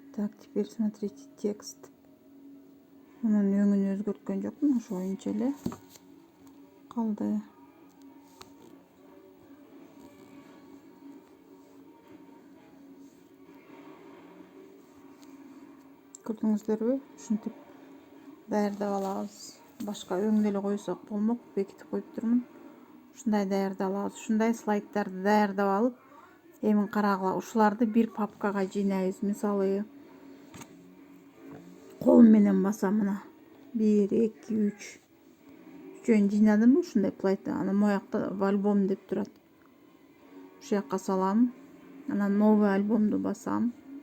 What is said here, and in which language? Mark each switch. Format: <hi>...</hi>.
<ru>Так, теперь смотрите текст.</ru> <ky>Мунун өңүн өзгөрткөн жокмун, ошо боюнча эле калды. Көрдүңүздөрбү? Ушинтип даярдап алабыз. Башка өңдө эле койсок болмок, бекитип коюп турмун. Ушундай даярдап алабыз. Ушундай слайддарды даярдап алып, эми карагыла. Ушуларды бир папкага жыйнайбыз. Мисалы, кол менен басам мына. 1, 2, 3. Үчөөнү жыйнадымбы ушундай плайда? Анан моякта в альбом деп турат. Ушул жакка салам. Анан новый альбомду басам.</ky>